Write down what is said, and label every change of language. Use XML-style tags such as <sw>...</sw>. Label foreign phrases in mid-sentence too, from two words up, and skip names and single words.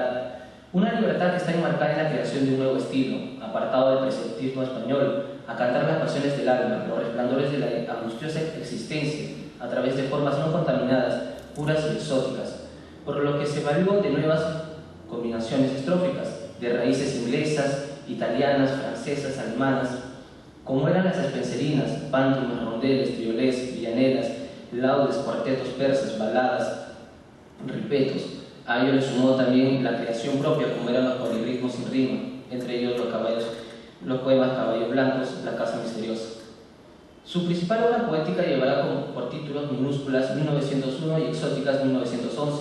<es>Una libertad que está enmarcada en la creación de un nuevo estilo, apartado del preceptismo español, a cantar las pasiones del alma, los resplandores de la angustiosa existencia, a través de formas no contaminadas, puras y exóticas, por lo que se valió de nuevas combinaciones estróficas, de raíces inglesas, italianas, francesas, alemanas, como eran las spencerinas, pántomas, rondeles, triolés, villaneras, laudes, cuartetos persas, baladas, ripetos. A ello le sumó también la creación propia, como eran los polirritmos sin rima, entre ellos los poemas Caballos Blancos, La Casa Misteriosa. Su principal obra poética llevará por títulos Minúsculas 1901 y Exóticas 1911.</es>